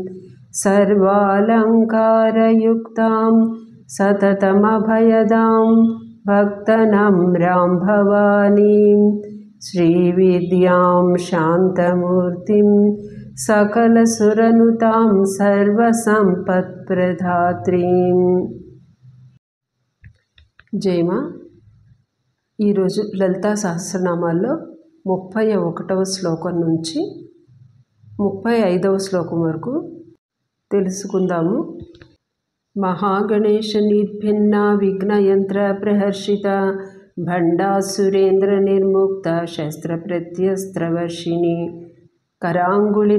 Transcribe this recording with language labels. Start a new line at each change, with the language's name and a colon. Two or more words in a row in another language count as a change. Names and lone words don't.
Sanskrit: सर्वालङ्कारयुक्तां सततमभयदां भक्तनम्रां भवानीं श्रीविद्यां शान्तमूर्तिं सकलसुरनुतां सर्वसंपत्प्रदात्रीं।
Telugu: జయమా. ఈరోజు లలితా సహస్రనామాల్లో 31వ శ్లోకం నుంచి 35వ శ్లోకం వరకు తెలుసుకుందాము.
Sanskrit: మహాగణేశ నిర్భిన్న విఘ్నయంత్ర ప్రహర్షిత భండాసురేంద్ర నిర్ముక్త శస్త్ర ప్రత్యస్త్రవర్షిణి కరాంగుళి